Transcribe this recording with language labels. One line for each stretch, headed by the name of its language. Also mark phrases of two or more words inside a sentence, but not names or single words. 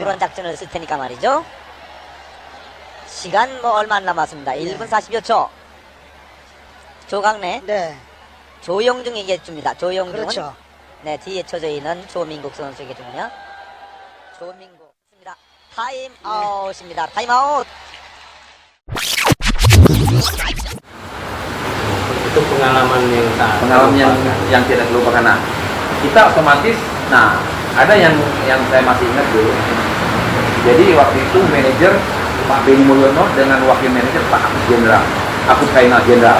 Korean: 그런 작전을 쓸 테니까 말이죠. 시간 뭐 얼마 안 남았습니다. 1분 40여 초. 조강래, 네. 조영중에게 줍니다. 조영중은 그렇죠. 네, 뒤에 쳐져 있는 조민국 선수에게 주군요. 조민국 있습니다. 타임 아웃입니다. 타임 아웃.
Indonesian: Itu pengalaman yang tak Pengalaman yang tidak terlupakan. Nah, kita otomatis, nah ada yang saya masih ingat dulu. Jadi waktu itu manajer Pak Benny Mulyono dengan wakil manajer Pak Akut Jenderal, Akut Kainal Jenderal.